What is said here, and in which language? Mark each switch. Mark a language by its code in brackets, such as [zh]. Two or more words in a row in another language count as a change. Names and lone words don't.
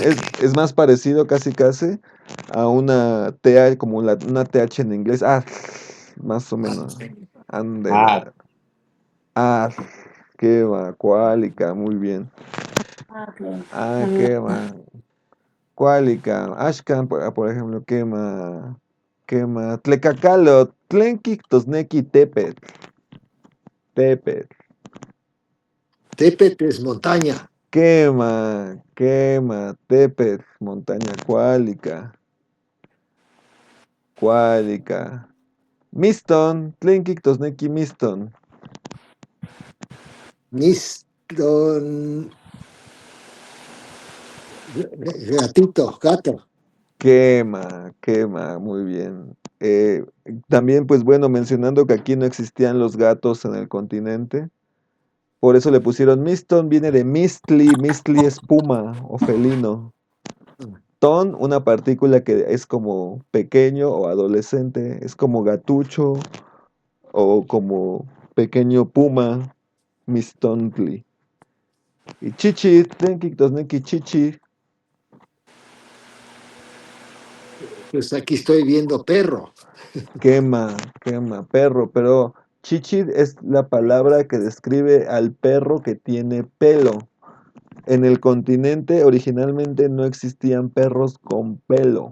[es] Es más parecido casi casi a una TH, como una TH en inglés. Ah, más o menos. Ándele. Ah, qué va, cuálica, muy bien. Atl. Ah, qué va. Cuálica. Ashkan, por ejemplo, quema. Quema. [nah] Tlecacalo. Tlenki, tosneki, tepet. [es] Tepet. Tepet es montaña. [nah] Quema, quema, tepet, montaña cuálica. [es] Cuálica. [nah] Miston, Tlenkik, Tosneki, Miston. [es] Miston. Gatito, gato. [nah] Quema, quema, [es] muy bien. También, pues bueno, mencionando que aquí no existían los gatos en el continente, Por eso le pusieron Miston, viene de Mistli, Mistli es puma o felino. Ton, una partícula que es como pequeño o adolescente, es como gatucho o como pequeño puma, Mistontli. [nah] Y chichi, tlenki, tosneki, chichi, [es] Pues aquí estoy viendo perro. [nah] quema, quema, [es] perro, pero chichi es la palabra que describe al perro que tiene pelo. En el continente originalmente no existían perros con pelo.